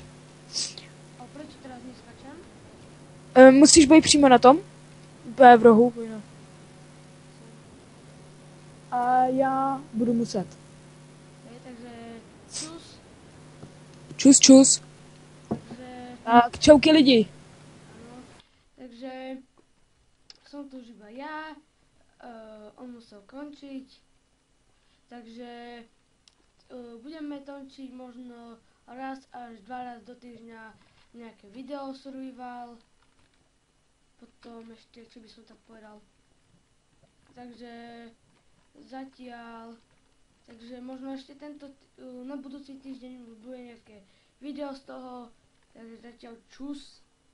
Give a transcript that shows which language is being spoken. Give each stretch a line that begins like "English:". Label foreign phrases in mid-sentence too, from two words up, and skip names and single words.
Slovak: A proč teraz neskačem?
Czech: Musíš být přímo na tom, úplně v rohu. A já budu muset. Takže čus, Čus, čus. takže Tak, čauky lidi.
Slovak: áno, takže som tu už iba ja, on musel končiť, takže budeme tončiť možno raz až 2 raz do týždňa nejaké video survival, potom ešte, čo by som tak povedal, takže zatiaľ, takže možno ešte na budúci týždeň bude nejaké video z toho, takže zatiaľ čus.